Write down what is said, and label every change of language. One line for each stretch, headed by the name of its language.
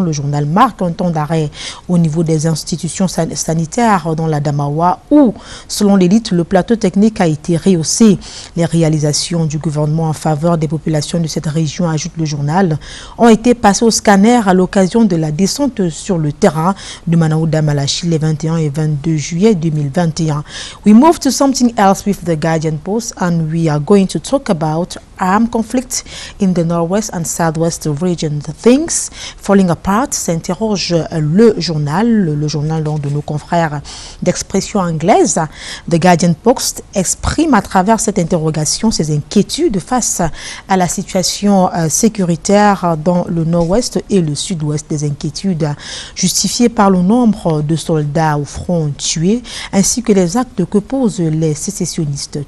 French: Le journal marque un temps d'arrêt au niveau des institutions sanitaires dans la Damawa où, selon l'élite, le plan plateau technique a été rehaussé. Les réalisations du gouvernement en faveur des populations de cette région, ajoute le journal, ont été passées au scanner à l'occasion de la descente sur le terrain de Manaouda Malachi les 21 et 22 juillet 2021.
English: We move to something else with the Guardian Post, and we are going to talk about armed conflict in the northwest and southwest regions. Things falling apart,
French: s'interroge le journal donc de nos confrères d'expression anglaise. The Guardian Post exprime à travers cette interrogation ses inquiétudes face à la situation sécuritaire dans le nord-ouest et le sud-ouest, des inquiétudes justifiées par le nombre de soldats au front tués ainsi que les actes que posent les sécessionnistes.